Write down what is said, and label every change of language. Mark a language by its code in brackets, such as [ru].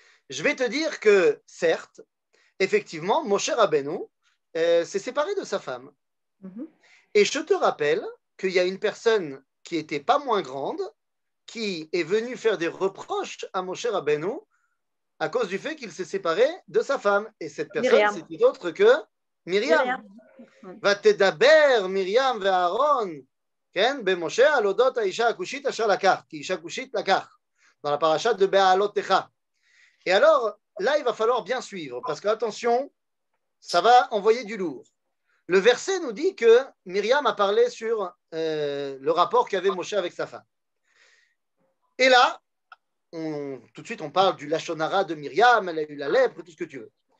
[fr] Je vais te dire que, certes, effectivement, Moshe Rabbeinu s'est séparé de sa femme. Et je te rappelle qu'il y a une personne qui n'était pas moins grande qui est venue faire des reproches à Moshe Rabbeinu à cause du fait qu'il s'est séparé de sa femme. Et cette personne, c'était autre que Myriam. [he] Vatedaber Myriam ve'Aaron במשה על אודות האישה הכושית אשר לקח, כי אישה כושית לקח, [fr] dans la paracha de Be'alotecha. Et alors, là, il va falloir bien suivre, parce que, attention, ça va envoyer du lourd. Le verset nous dit que Myriam a parlé sur le rapport qu'avait Moshe avec sa femme. Et là, tout de suite, on parle du Lachon Hara de Myriam, elle a eu la lèpre, tout ce que tu veux.